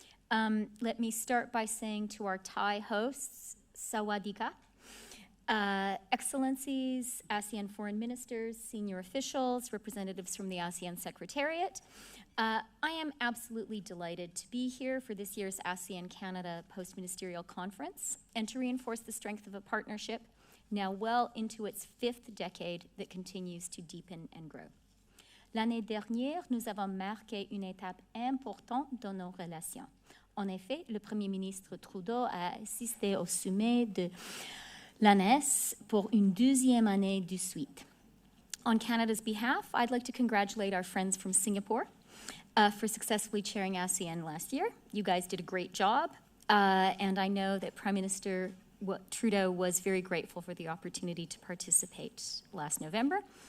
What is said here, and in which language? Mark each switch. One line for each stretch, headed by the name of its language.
English: Let me start by saying to our Thai hosts, Sawadika, Excellencies, ASEAN foreign ministers, senior officials, representatives from the ASEAN Secretariat. I am absolutely delighted to be here for this year's ASEAN-Canada Post-Ministerial Conference and to reinforce the strength of a partnership now well into its 5th decade that continues to deepen and grow.
French: L'année dernière, nous avons marqué une étape importante dans nos relations. En effet, le Premier ministre Trudeau a assisté au sommet de l'ANES pour une 12e année de suite.
English: On Canada's behalf, I'd like to congratulate our friends from Singapore for successfully chairing ASEAN last year. You guys did a great job, and I know that Prime Minister Trudeau was very grateful for the opportunity to participate last November.